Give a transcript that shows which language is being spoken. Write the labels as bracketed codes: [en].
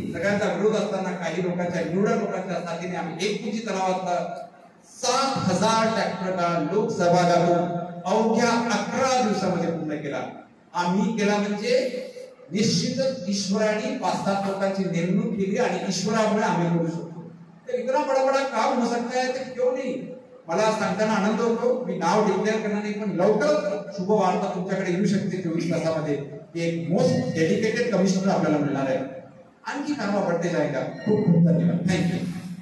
[mr] सगळ्यांचा विरोध असताना काही लोकांच्या निवडक लोकांच्या साथीने आम्ही एकपूजी तलावातला 7,000 ट्रॅक्टर का लोक सहभागातून अवघ्या 11 दिवसामध्ये पूर्ण केला. आम्ही केला म्हणजे निश्चितच ईश्वराने 5-7 लोकांची नेमणूक केली आणि ईश्वरामुळे आम्ही करू शकतो. [hi] तर इतना बडा काम हो सकता है तर क्यों नहीं. [mr] मला सांगताना आनंद होतो. मी नाव डिक्लेअर करणार नाही, पण लवकरच शुभ वार्ता तुमच्याकडे येऊ शकते 24 तासामध्ये. एक मोस्ट डेडिकेटेड कमिशनर आपल्याला मिळणार आहे. [hi] आणखी कारवा बढ़ते जाएगा. [mr] खूप खूप धन्यवाद. थँक्यू.